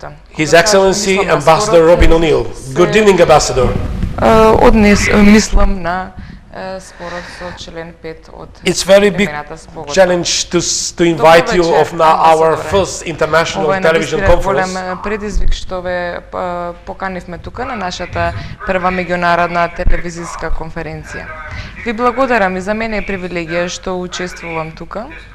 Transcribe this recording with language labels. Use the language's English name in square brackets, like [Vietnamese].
[English] His Excellency Ambassador Robin O'Neill. Good evening, Ambassador. [Macedonian] Мислам на спорот со член 5 од [English] It's very big challenge to invite you of now our first international television conference. [Macedonian] Голем предизвик што ве поканивме тука на нашата прва меѓународна телевизиска конференција. Ви благодарам и за мене е привилегија што учествувам тука.